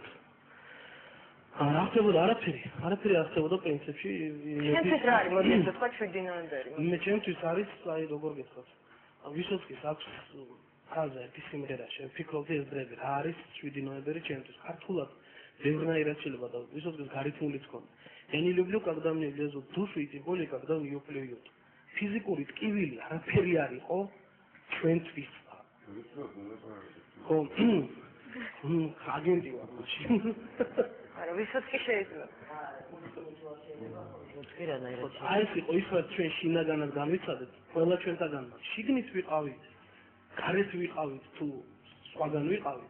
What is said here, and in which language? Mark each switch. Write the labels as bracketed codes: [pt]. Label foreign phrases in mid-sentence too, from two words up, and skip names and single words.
[ka] რა ხდებოდა არაფერი არ ხდებოდა პრინციპში. ჩემთვის რა არის მოდი ასე თქვა 7 ნოემბერი. მე ჩემთვის არის აი როგორ გითხოთ. ვისოცკის აქვს ხაზა ერთი სიმღერა შევფიქრობდი ეს დღეები რა არის 7 ნოემბერი ჩემთვის. ქართულად ბევრნაირად შეიძლება და ვისოცკის გარითმულიც ქონდა. [ru] Я не люблю, когда мне влезут в душу, и тем более, когда в нее плюют. [ka] Физикური ტკივილი არაფერი არ იყო ჩვენთვის. აგენტი ვარ მაშინ. არა, ვისაც კი შეიძლება. აი ეს იყო ის რაც ჩვენ შინაგანად გამიცადეთ, ყველა ჩვენთაგან შიგნით ვიყავით, გარეთ ვიყავით თუ სხვაგან ვიყავით.